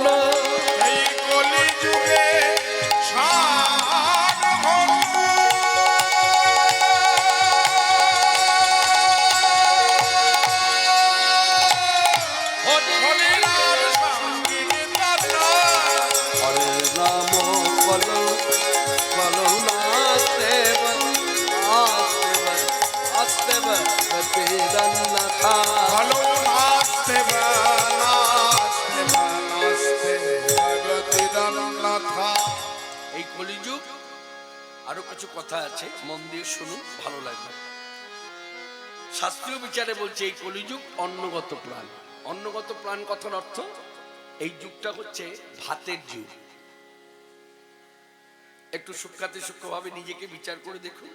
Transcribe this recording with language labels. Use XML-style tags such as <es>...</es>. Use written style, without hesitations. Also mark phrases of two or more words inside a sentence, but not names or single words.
<bn>এই কলিযুগে সার হলো হরি নাম সংকীর্তন।</bn> <sa>হরে নাম কলৌ কলৌ নাস্তেব নাস্তেব নাস্তেব গতিরন্যথা ভালো নাস্তেব নাস্তেব নাস্তেব গতিরন্যথা।</sa> <bn>এই কলিযুগ আরো কিছু কথা আছে, মন দিয়ে শুনুন, ভালো লাগবে। শাস্ত্রীয় বিচারে বলছে এই কলিযুগ অন্নগত প্রাণ। অন্নগত প্রাণ কথার অর্থ এই যুগটা হচ্ছে ভাতের যুগ। একটু সূক্ষ্মাতি সূক্ষ্মভাবে নিজেকে বিচার করে দেখুন।</bn>